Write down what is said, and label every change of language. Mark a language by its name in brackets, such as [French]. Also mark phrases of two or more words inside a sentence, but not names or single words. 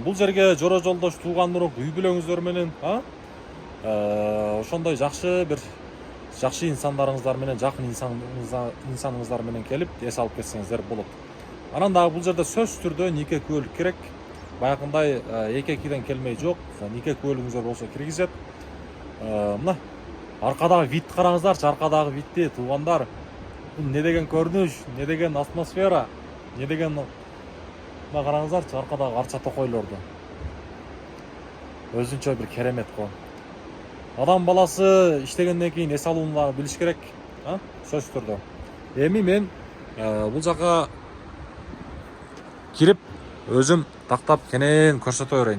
[Kyrgyz] Бул жерге жора жолдош, тууган-урук, үй бүлөңүздөр менен, ошондой жакшы инсандарыңыздар менен, жакын инсаныңыздар менен келип эс алып кетсеңиздер болот. Анан дагы бул жерде сөзсүз түрдө нике күбөлүк керек. Баягындай эки-экиден келмей жок, нике күбөлүгүңүздөр болсо киргизет. Мына аркадагы вид караңыздарчы, аркадагы видти, туугандар. Бул не деген көрүнүш, не деген атмосфера, не деген мына караңыздарчы, аркадагы арча токойлорду. Өзүнчө бир керемет го. Адам баласы иштегенден кийин эс алууну дагы билиш керек, сөзсүз түрдө. Эми мен бул жака кирип өзүм тактап кенен көрсөтө берейин.